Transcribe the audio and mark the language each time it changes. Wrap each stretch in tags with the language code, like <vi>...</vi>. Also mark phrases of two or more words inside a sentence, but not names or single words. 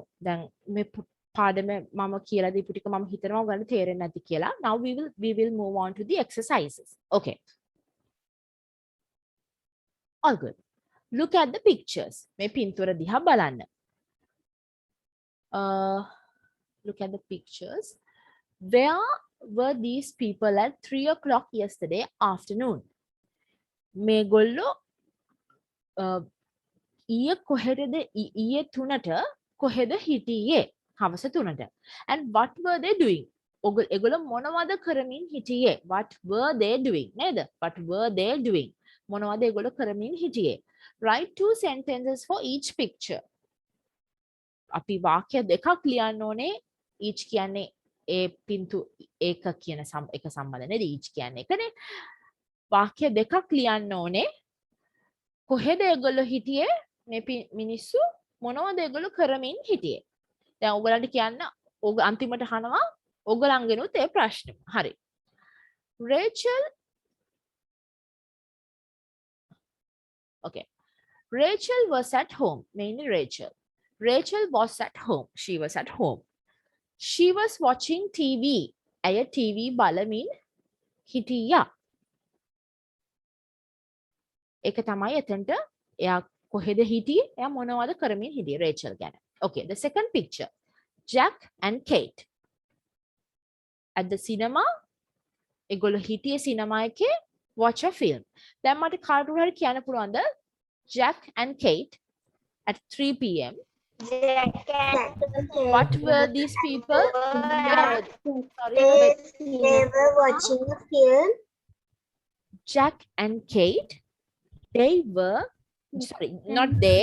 <si>දැන් මේ පාඩම මම කියලා දීපු ටික මම හිතනවා ඔයගොල්ලන්ට තේරෙන්නේ නැති කියලා.</si> <en>Now we will move on to the exercises. Okay. All good. Look at the pictures.</en> <si>මේ පින්තූර දිහා බලන්න.</si> <en>Look at the pictures. Where were these people at 3 o'clock yesterday afternoon?</en> <si>මේගොල්ලෝ ඊයේ කොහෙද ඊයේ 3ට කොහෙද හිටියේ? හවස 3ට.</si> <en>And what were they doing?</en> <si>ඒගොල්ලෝ මොනවද කරමින් හිටියේ?</si> <en>What were they doing? නේද? What were they doing?</en> <si>මොනවද ඒගොල්ලෝ කරමින් හිටියේ?</si> <en>Write 2 sentences for each picture.</en> <si>අපි වාක්‍ය දෙකක් ලියන්න ඕනේ. each කියන්නේ ඒ පින්තු ඒක කියන එක සම්බන්ධනේ each කියන්නේ එකනේ. වාක්‍ය දෙකක් ලියන්න ඕනේ. කොහෙද ඒගොල්ලෝ හිටියේ? මේ මිනිස්සු මොනවද ඒගොල්ලෝ කරමින් හිටියේ? දැන් ඔයගලන්ට කියන්න ඔග අන්තිමට අහනවා ඔයගලන්ගෙනුත් ඒ ප්‍රශ්න. හරි.</si> <en>Rachel. Okay. Rachel was at home. Mainly Rachel. Rachel was at home. She was at home. She was watching TV.</en> <si>ඇය TV බලමින් හිටියා. ඒක තමයි එතනට එයා කොහෙද හිටියේ? එයා මොනවද කරමින් හිටියේ? Rachel ගැන.</si> <en>Okay, the second picture. Jack and Kate. At the cinema.</en> <si>ඒගොල්ලෝ හිටියේ සිනමා එකේ</si> <en>watch a film.</en> <si>දැන් මට කාටුරු හරි කියන්න පුළුවන්ද?</si> <en>Jack and Kate at 3 p.m. What were these people? They were watching a film. Jack and Kate. They were, sorry, not they.</en>